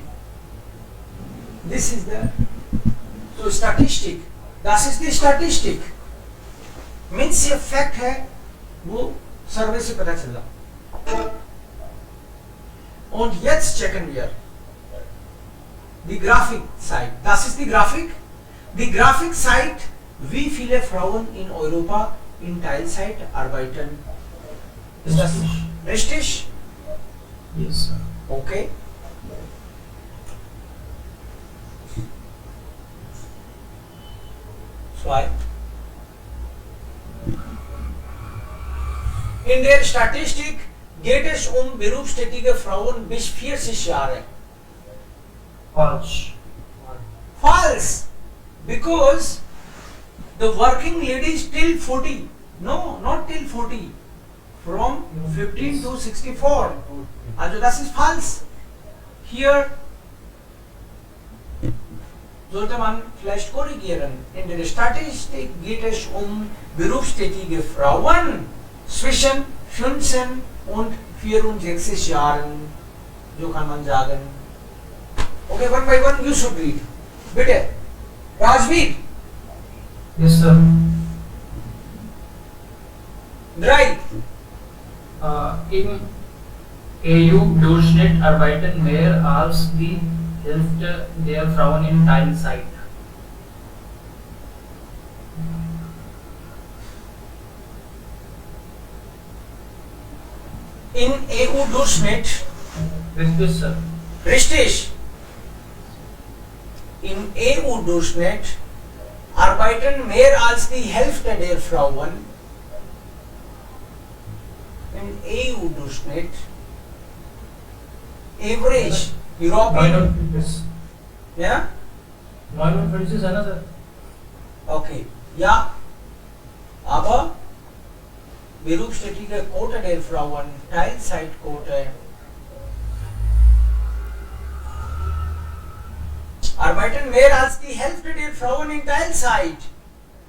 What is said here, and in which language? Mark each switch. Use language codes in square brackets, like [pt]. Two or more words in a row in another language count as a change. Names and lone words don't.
[en] this is the so statistic, [de] das ist die Statistik, [hi] means ये फैक्ट है, वो सर्वे से पता चला. [de] Und jetzt checken wir die Grafikseite. Das ist die Grafik. Die Grafik zeigt, wie viele Frauen in Europa in Teilzeit arbeiten. Ist das richtig? [en] Yes, sir. [de] Okay. Zwei. In der Statistik geht es berufstätige Frauen bis 40 Jahre. [en] False. False, because the working ladies till 40. No, not till 40. From 15 to 64. [de] Also das ist false. Hier sollte man vielleicht korrigieren. In der Statistik geht es berufstätige Frauen zwischen 15 und 64 Jahren. So kann man sagen. [en] Okay, one by one you should read. [de] Bitte. Rajveer, [en] Yes, sir. 3. [de] Im EU-Durchschnitt arbeiten mehr als die Hälfte der Frauen in Teilzeit. In EU-Durchschnitt, Richtig, sir. richtig. In EU-Durchschnitt arbeiten mehr als die Hälfte der Frauen. In EU-Durchschnitt, average, European, 49. ja? [hi] 49 है ना सर? [de] Okay, ja. Aber berufstätige Quote der Frauen, Teilzeitquote, arbeiten mehr als die Hälfte der Frauen in Teilzeit.